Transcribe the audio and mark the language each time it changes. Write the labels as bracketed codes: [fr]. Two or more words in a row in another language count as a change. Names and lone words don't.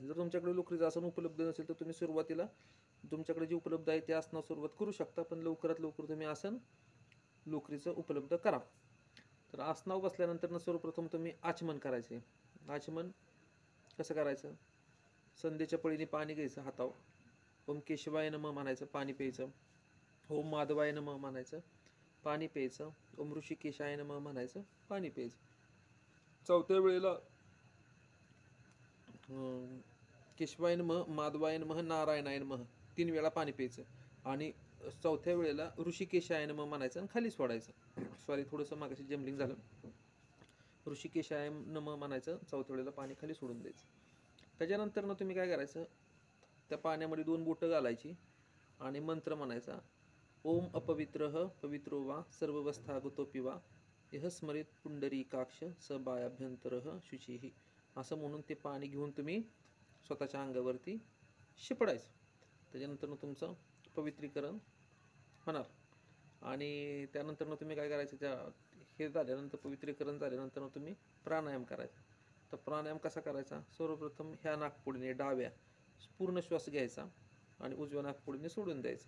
[mr] जर तुमच्याकडे लोकरीचं आसन उपलब्ध नसेल तर तुम्ही सुरुवातीला तुमच्याकडे जे उपलब्ध आहे त्या आसनावर सुरुवात करू शकता, पण लवकरात लवकर तुम्ही आसन लोकरीचं उपलब्ध करा. तर आसनावर बसल्यानंतर सर्वप्रथम तुम्ही आचमन करायचे. आचमन कसं करायचं, संध्येच्या पळीने पाणी घ्यायचं हातावर, [sa] ओम केशवाय नमः [mr] म्हणायचं, पाणी प्यायचं. [sa] ओम माधवाय नमः [mr] म्हणायचं, पाणी प्यायचं. [sa] ओम ऋषिकेशाय नमः [mr] म्हणायचं, पाणी प्यायचं. चौथ्या वेळेला [sa] केशवाय नमः, माधवाय नमः, नारायणाय नमः [mr] 3 वेळा पाणी प्यायचं. आणि चौथ्या वेळेला [sa] ऋषिकेशाय नमः [mr] म्हणायचं आणि खाली सोडायचं. सॉरी, थोडंसं मागाशी जम्बलिंग झालं. [sa] ऋषिकेशाय नमः [mr] म्हणायचं, चौथ्या वेळेला पाणी खाली सोडून द्यायचं. त्याच्यानंतर तुम्ही काय करायचं, त्या पाण्यामध्ये 2 बोटं घालायची आणि मंत्र म्हणायचा. [sa] ओम अपवित्रः पवित्रो वा सर्वस्थागतो पिवा यह स्मरित पुंडरीकाक्ष स बायाभ्यंतरः शुचिः, [mr] असं म्हणून ते पाणी घेऊन तुम्ही स्वतःच्या अंगावरती शिपडायचं. त्याच्यानंतर तुमचं पवित्रीकरण होणार. आणि त्यानंतर तुम्ही काय करायचं, त्या हे झाल्यानंतर पवित्रीकरण झाल्यानंतर तुम्ही प्राणायाम करायचा. तर प्राणायाम कसा करायचा, सर्वप्रथम ह्या नाकपुडीने डाव्या पूर्ण श्वास घ्यायचा आणि उजव्या नाकपुडीने सोडून द्यायचा.